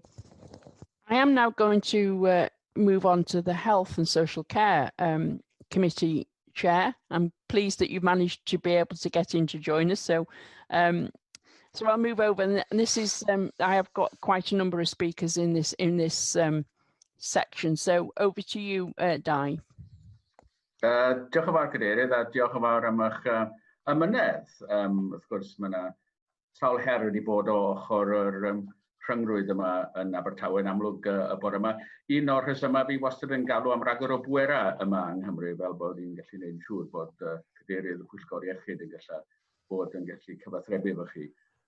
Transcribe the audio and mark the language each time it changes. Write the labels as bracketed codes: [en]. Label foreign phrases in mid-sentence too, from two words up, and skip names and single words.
[en] I am now going to move on to the Health and Social Care Committee Chair. I'm pleased that you've managed to be able to get in to join us. So I'll move over, and this is I have got quite a number of speakers in this section. So over to you, Di. [cy] Diolch yn fawr, Cadeirydd, a diolch yn fawr am eich ymynedd. Wrth gwrs, mae yna sawl her wedi bod o ochr yr rhyngrwyd yma yn Abertawe, yn amlwg y bore yma. Un o'r rhesymau fi wastad yn galw am ragor o bwera yma yng Nghymru, fel bod ni'n gallu gwneud yn siŵr bod Cadeirydd y Pwyllgor Iechyd yn gallu bod yn gallu cyfathrebu efo chi.